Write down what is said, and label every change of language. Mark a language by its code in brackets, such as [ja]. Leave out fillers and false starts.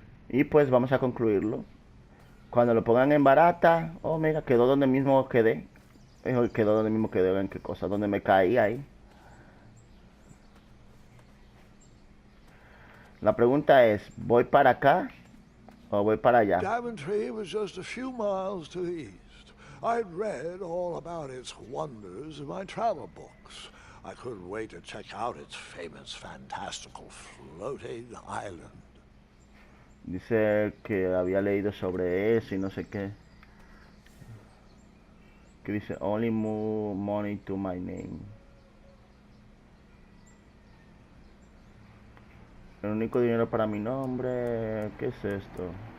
[es] Y pues vamos a concluirlo. Cuando lo pongan en barata. Oh, mira, quedó donde mismo quedé. Quedó donde mismo quedé, ven qué cosa, donde me caí ahí. La pregunta es, ¿voy para acá o voy para allá? [en] Daventry was just a few miles to the east. I'd read all about its wonders in my travel books. I couldn't wait to check out its famous, fantastical floating island. [es] Dice que había leído sobre eso y no sé qué. Que dice, [en] only move money to my name. [es] El único dinero para mi nombre. ¿Qué es esto?